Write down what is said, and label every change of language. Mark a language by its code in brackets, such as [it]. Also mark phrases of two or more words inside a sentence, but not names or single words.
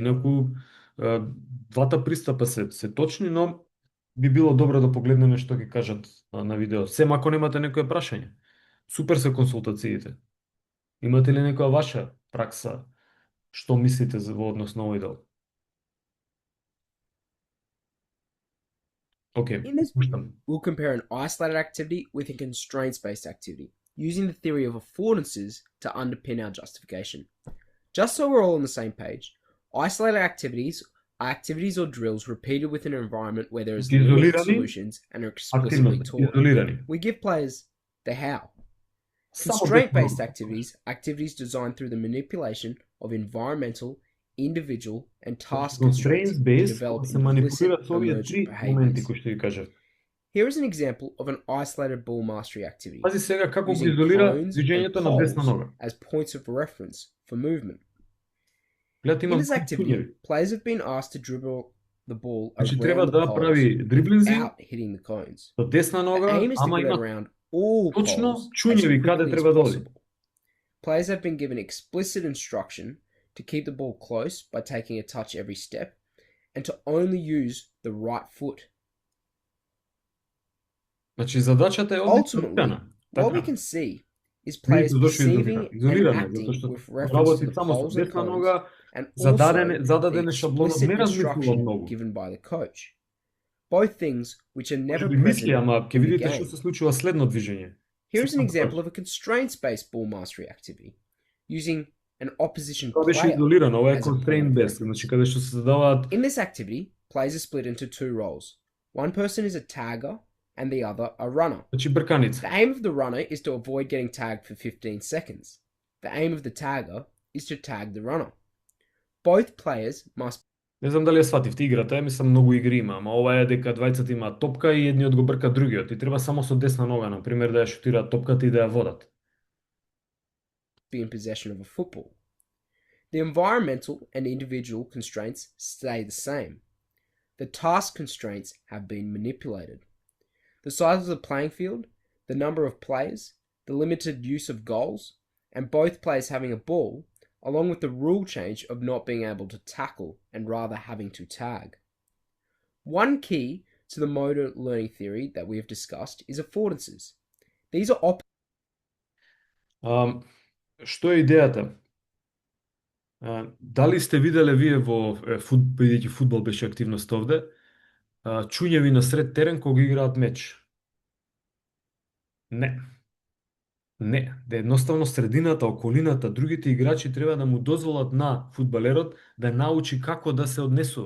[mk] Инаку двата пристапа се точни, но би било добро да погледнеме што ќе кажат на видео. Сем ако немате некое прашање. Супер се консултациите. Имате ли некоја ваша пракса? Што мислите во однос на овој дел? [en] Okay. In this video, we'll compare an isolated activity with a constraints-based activity, using the theory of affordances to underpin our justification. Just so we're all on the same page, isolated activities are activities or drills repeated within an environment where there is limited solutions and are explicitly taught. We give players the how. Constraint-based activities designed through the manipulation of environmental, individual, and task constraints to develop implicit emergent behaviors. Here is an example of an isolated ball mastery activity, [mk] Пази сега како го [en] using [mk] изолира [en] cones [mk] движењето [en] and [mk] на десна [en] poles [mk] нога. [en] as points of reference for movement. [mk] Гледате, [en] In [mk] имам [en] this activity, [mk] чуњеви. [en] players have been asked to dribble the ball [mk] Значи треба [en] around the [mk] да [en] poles [mk] прави дриблинзи [en] without hitting the cones. [mk] со десна [en] The [mk] нога, [en] aim is to [mk] ама [en] get [mk] има [en] around all [mk] точно [en] poles as [mk] чуњеви каде [en] quickly as [mk] треба да оди. [en] possible. Players have been given explicit instruction to keep the ball close by taking a touch every step and to only use the right foot. [mk] Значи задачата е [en] Ultimately, what we can see is players perceiving and [mk] изолирано, [en] acting [mk] затоа што [en] with reference to [mk] работи [en] the [mk] само со [en] poles and [mk] десна [en] cones [mk] нога, [en] and [mk] зададене [en] the [mk] шаблонот [en] explicit [mk] не размислува [en] instruction [mk] многу. [en] given by the coach. Both things which are never [mk] Може би мисли, [en] present [mk] ама ќе [en] in the [mk] видите [en] game. [mk] што се случува следно движење. [en] Here is an [mk] Сепак [en] example of a constraints-based ball mastery activity, using an opposition [mk] Тоа беше [en] player. [mk] изолирано, ова е [en] as a constraint point of based, reference. [mk] значи каде што се задаваат [en] In this activity, players are split into two roles. One person is a tagger and the other a runner. [mk] значи брканица. [en] The aim of the runner is to avoid getting tagged for 15 seconds. The aim of the tagger is to tag the runner. Both players must [mk] Не знам дали ја свативте играта, мислам многу игри има, ама ова е дека двајцата имаат топка и едниот го брка другиот и треба само со десна нога, на пример, да ја шутираат топката и да ја водат. [en] be in possession of a football. The environmental and individual constraints stay the same. The task constraints have been manipulated. The size of the playing field, the number of players, the limited use of goals, and both players having a ball, along with the rule change of not being able to tackle and rather having to tag. One key to the motor learning theory that we have discussed is affordances. These are [mk] Што е идејата? Дали сте виделе вие бидејќи фудбал беше активност овде, чуњеви на сред терен кога играат меч? Не. Не, да едноставно средината, околината, другите играчи треба да му дозволат на фудбалерот да научи како да се однесува.